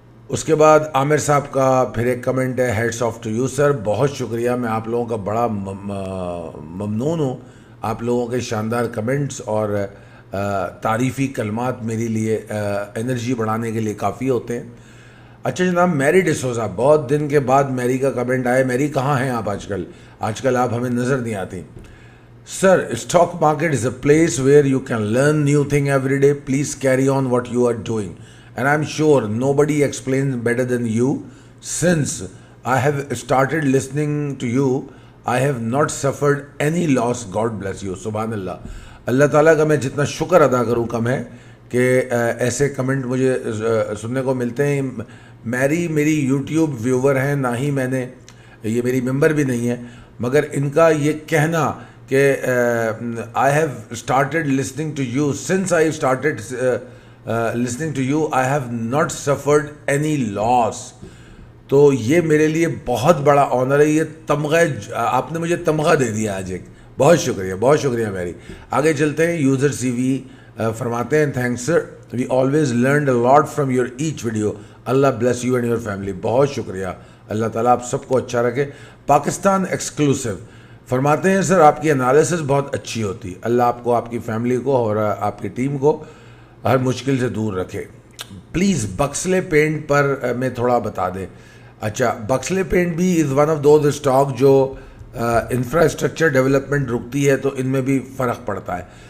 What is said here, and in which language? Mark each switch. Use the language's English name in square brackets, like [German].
[Urdu] اس کے بعد عامر صاحب کا پھر ایک کمنٹ ہے, [English] heads off to you sir, [Urdu] بہت شکریہ, میں آپ لوگوں کا بڑا ممنون ہوں. آپ لوگوں کے شاندار کمنٹس اور تعریفی کلمات میرے لیے انرجی بڑھانے کے لیے کافی ہوتے ہیں. اچھا جناب, میری ڈسوزا, بہت دن کے بعد میری کا کمنٹ آیا. میری کہاں ہیں آپ آج کل آپ ہمیں نظر نہیں آتی. [English] Sir, stock market is a place where you can learn new thing every day. Please carry on what you are doing, and I'm sure nobody explains better than you. Since I have started listening to you, I have not suffered any loss. God bless you. سبحان اللہ. [Urdu] اللہ تعالیٰ کا میں جتنا شکر ادا کروں کم ہے کہ ایسے کمنٹ مجھے سننے کو ملتے ہیں. میری یوٹیوب ویور ہیں, نہ ہی میں نے, یہ میری ممبر بھی نہیں ہے, مگر ان کا یہ کہنا کہ [English] I have started listening to you. Since I started listening to you, I have not suffered any loss. [Urdu] تو یہ میرے لیے بہت آنر آنر ہے. یہ تمغہ آپ نے مجھے تمغہ دے دیا آج ایک, بہت شکریہ میری. آگے چلتے ہیں. [English] User C V فرماتے ہیں, thanks sir, we always learned a lot from your each video. اللہ bless you and your family. [Urdu] بہت شکریہ, اللہ تعالیٰ آپ سب کو اچھا رکھے. پاکستان ایکسکلوسیو فرماتے ہیں, سر آپ کی انالیسس بہت اچھی ہوتی, اللہ آپ کو, آپ کی فیملی کو اور آپ کی ٹیم کو ہر مشکل سے دور رکھے. پلیز بکسلے پینٹ پر میں تھوڑا بتا دیں. اچھا, بکسلے پینٹ بھی [English] is one of those stock [Urdu] جو انفراسٹرکچر ڈیولپمنٹ رکتی ہے, تو ان میں بھی فرق پڑتا ہے.